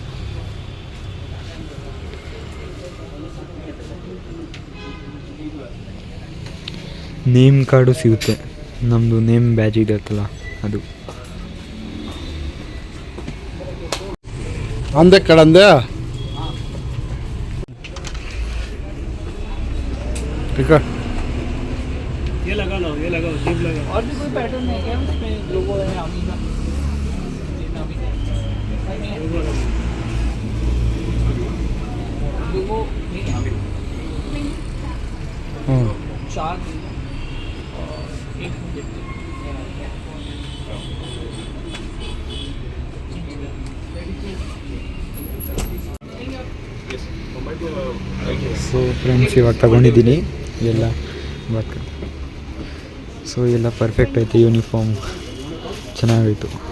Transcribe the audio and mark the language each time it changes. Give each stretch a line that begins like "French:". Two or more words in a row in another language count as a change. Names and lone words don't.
English: name card
Kannada: ಸಿಗುತ್ತೆ, ನಮ್ಮದು
English: name badge
Kannada: ಇದೆಯಲ್ಲ ಅದು. ಅಂದೆ ಕಡಂದೆ
Hindi: ठीक है. ये लगा लो, ये लगाओ, जिप लगाओ. और भी कोई पैटर्न है क्या उसमें? लोगो है आमी का. लोगो नहीं आमी. 4 और 1
English: so friends,
Kannada: ಇವಾಗ ತಗೊಂಡಿದ್ದೀನಿ ಎಲ್ಲ ವರ್ಕ್. ಸೊ ಎಲ್ಲ ಪರ್ಫೆಕ್ಟ್ ಐತೆ, ಯೂನಿಫಾರ್ಮ್ ಚೆನ್ನಾಗಾಯಿತು.